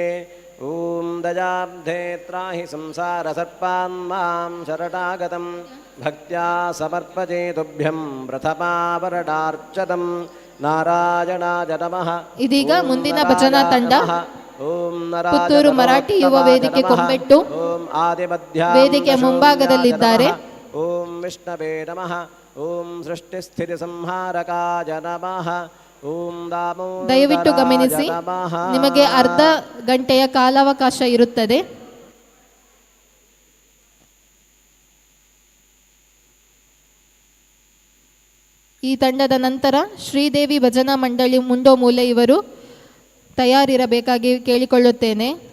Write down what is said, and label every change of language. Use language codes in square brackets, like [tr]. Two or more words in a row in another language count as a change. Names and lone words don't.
[sa] ಓಂ ದಯಾಬ್ಧೆ ತ್ರಾಹಿ ಸಂಸಾರ ಸರ್ಪಾನ್ ಮಾಂ ಶರಣಾಗತಂ ಭಕ್ತ್ಯಾ ಸಮರ್ಪಯೇ ತುಭ್ಯಂ ಪ್ರಥಮಾಭರಣಾರ್ಚತಂ ನಾರಾಯಣಾಯ ನಮಃ. [kn] ಇದೀಗ [sa] ಓಂ [kn] ಮುಂದಿನ [sa] ನರಾಯ [kn] ಭಜನಾ ತಂಡ [sa] ನಮಃ. ಓಂ ನರಾಯ [kn] ಪುತ್ತೂರು [sa] ನಮೋ [kn] ಮರಾಠಿ ಯುವ [sa] ಉತ್ತಮಾಯ [kn] ವೇದಿಕೆ [sa] ನಮಃ. [kn] ಕೊಂಬೆಟ್ಟು [sa] ಓಂ ಆದಿಮಧ್ಯಾಂ [kn] ವೇದಿಕೆಯ [sa] ದಶೋನ್ಯಾಯ [kn] ಮುಂಭಾಗದಲ್ಲಿದ್ದಾರೆ. [sa] ನಮಃ. ಓಂ ವಿಷ್ಣವೇ ನಮಃ. ಓಂ ಸೃಷ್ಟಿಸ್ಥಿತಿ ಸಂಹಾರಕಾಯ ನಮಃ. ಓಂ ದಾಮೋದರಾಯ [kn] ದಯವಿಟ್ಟು ಗಮನಿಸಿ, [sa] ನಮಃ. [kn] ನಿಮಗೆ ಅರ್ಧ ಗಂಟೆಯ ಕಾಲಾವಕಾಶ ಇರುತ್ತದೆ. ಈ ತಂಡದ ನಂತರ ಶ್ರೀದೇವಿ ಭಜನಾ ಮಂಡಳಿ ಮುಂಡೋ ಮೂಲೆ ಇವರು ತಯಾರಿರಬೇಕಾಗಿ ಕೇಳಿಕೊಳ್ಳುತ್ತೇನೆ.